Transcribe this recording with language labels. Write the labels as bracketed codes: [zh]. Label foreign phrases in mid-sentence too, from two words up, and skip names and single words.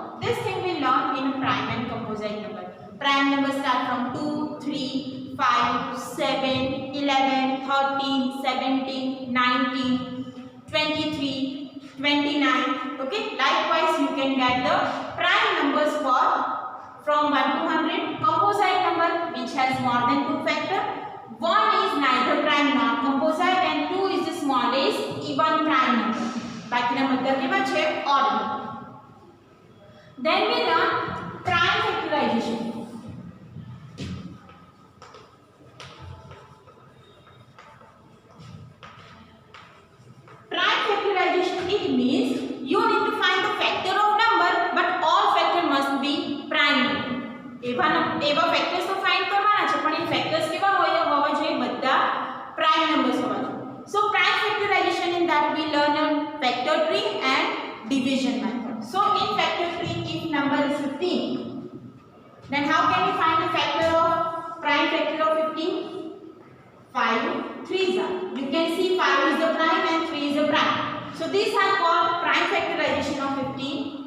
[en] This thing we learn in prime and composite number. Prime numbers start from 2, 3, 5, 7, 11, 13, 17, 19, 23, 29. Okay. Likewise, you can get the prime numbers for from 1 to 100. Composite number which has more than 2 factors. 1 is neither prime nor composite and 2 is the smallest even prime number. [gu] બાકીના બધા કેવા છે? [en] odd number. Then we learn prime factorization. Prime factorization, it means you need to find the factor of number, but all factor must be prime. [gu] એવા factors તો find કરવાના છે, પણ એ factors કેવા હોવા જોઈએ? બધા [en] prime numbers [gu] હોવા જોઈએ. [en] So prime factorization, in that we learn a factor tree and division method. So in factor tree, if number is 15, then how can we find the factor of prime factor of 15? 5 3s are. You can see 5 is the prime and 3 is the prime. So these are called prime factorization of 15.